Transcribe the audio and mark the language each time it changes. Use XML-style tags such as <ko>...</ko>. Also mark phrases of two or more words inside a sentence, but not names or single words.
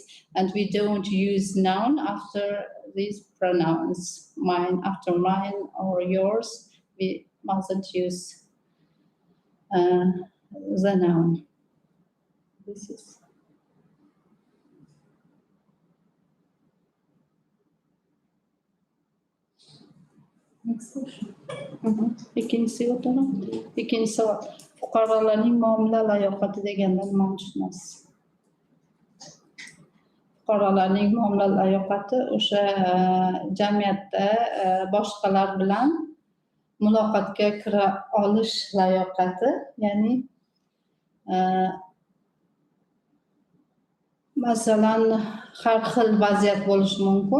<en>And we don't use noun after these pronouns, mine after mine or yours. We mustn't use the noun. This is. Next question.</en> <uz>Ikkinchisi o'taman. Ikkinchi savol. Fuqarolarning muomala layoqati degandan nima tushunasiz? fuqarolarning muomala layoqati o'sha jamiyatda boshqalar bilan muloqotga kira olish layoqati, ya'ni masalan har xil vaziyat bo'lishi mumkin.</uz>